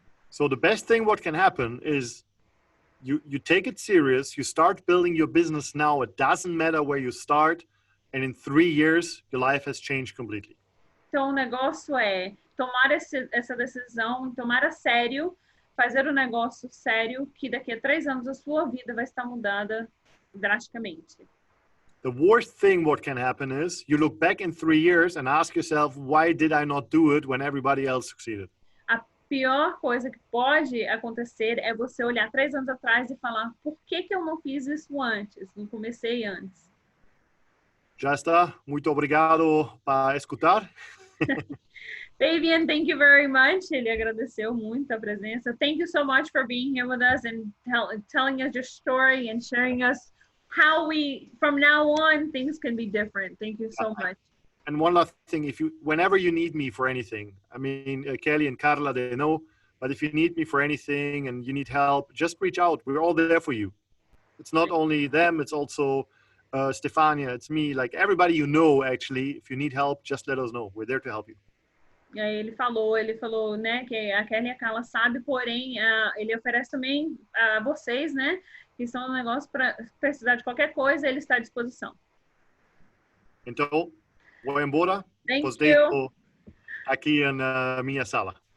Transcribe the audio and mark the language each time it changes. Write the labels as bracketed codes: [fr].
[en] So the best thing what can happen is you take it serious, you start building your business now. It doesn't matter where you start. And in 3 years, your life has changed completely. [pt] Então, o negócio é tomar essa decisão, tomar a sério, fazer um negócio sério, que daqui a 3 anos a sua vida vai estar mudada drasticamente. [en] The worst thing what can happen is you look back in 3 years and ask yourself, why did I not do it when everybody else succeeded? [pt] A pior coisa que pode acontecer é você olhar 3 anos atrás e falar, por que eu não fiz isso antes? Não comecei antes. Já está. Muito obrigado para escutar. [en] Fabian, thank you very much. [pt] Ele agradeceu muito a presença. [en] Thank you so much for being here with us and telling us your story and sharing us how from now on, things can be different. Thank you so much. And one last thing, whenever you need me for anything, I mean, Kelly and Carla, they know, but if you need me for anything and you need help, just reach out. We're all there for you. It's not only them, it's also Stefania, it's me, like everybody you know, actually. If you need help, just let us know. We're there to help you. [pt] E aí ele falou, né, que a Kelly e a Carla sabem, porém, ele oferece também a vocês, né, que são um negócio para precisar de qualquer coisa, ele está à disposição. Então, vou embora. [en] Thank you. [pt] Aqui na minha sala.